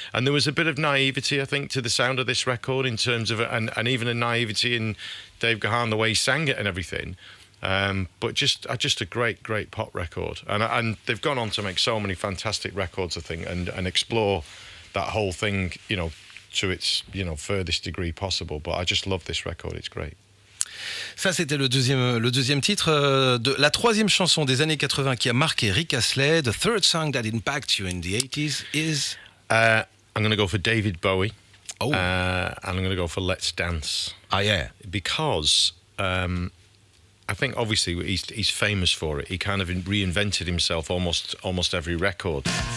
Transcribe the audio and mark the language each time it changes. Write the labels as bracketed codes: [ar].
[en] And there was a bit of naivety, I think, to the sound of this record in terms of, and even a naivety in Dave Gahan, the way he sang it and everything. But just a great pop record. And they've gone on to make so many fantastic records, I think, and explore that whole thing, to its, furthest degree possible. But I just love this record, it's great. [fr] Ça, c'était le deuxième titre de la troisième chanson des années 80 qui a marqué Rick Astley. [en] The third song that impacted you in the 80s is... I'm going to go for David Bowie. Oh. And I'm going to go for Let's Dance. Ah, yeah. Because I think, obviously, he's famous for it. He kind of reinvented himself almost every record.